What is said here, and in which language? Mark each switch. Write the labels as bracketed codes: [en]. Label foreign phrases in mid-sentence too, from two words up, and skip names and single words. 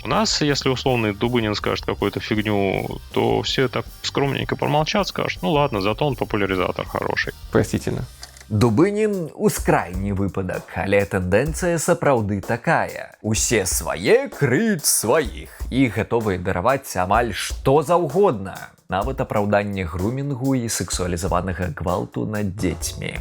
[ru] У нас, если условный Дубынин скажет какую-то фигню, то все так скромненько промолчат, скажут, ну ладно, зато он популяризатор хороший. Простительно. [be] Дубынін – ускрайні выпадак, але тэндэнцыя сапраўды такая. Усе свае крыць сваіх і гатовыя дараваць амаль што заўгодна. Нават апраўданне грумінгу і сексуалізаванага гвалту над дзецьмі.